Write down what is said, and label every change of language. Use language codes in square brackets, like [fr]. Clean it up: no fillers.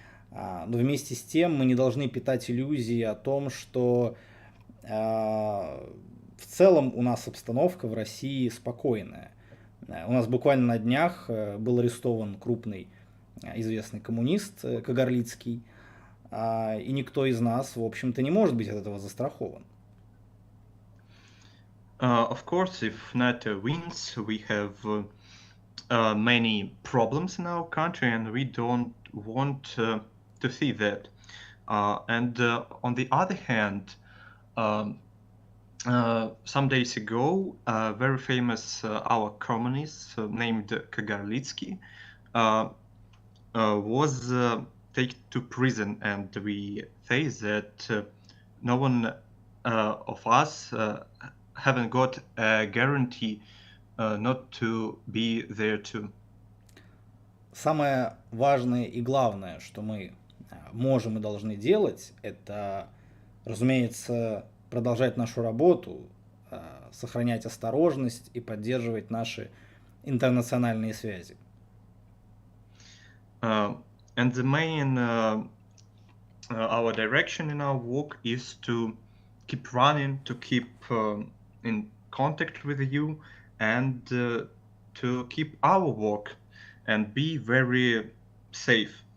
[ru] Но вместе с тем мы не должны питать иллюзии о том, что в целом у нас обстановка в России спокойная. У нас буквально на днях был арестован крупный известный коммунист Кагарлицкий, и никто из нас, в общем-то, не может быть от этого застрахован. [en] Of course, if NATO wins, we have many problems in our country, and we don't want to see that. And on the other hand, some days ago, a very famous our communist named Kagarlitsky was taken to prison, and we say that no one of us haven't got a guarantee not to be there too. [ru] Самое важное и главное, что мы можем и должны делать, это, разумеется, продолжать нашу работу, сохранять осторожность и поддерживать наши интернациональные связи. [en] And the main our direction in our work is to keep running, to keep in contact with you, and to keep our work and be very safe.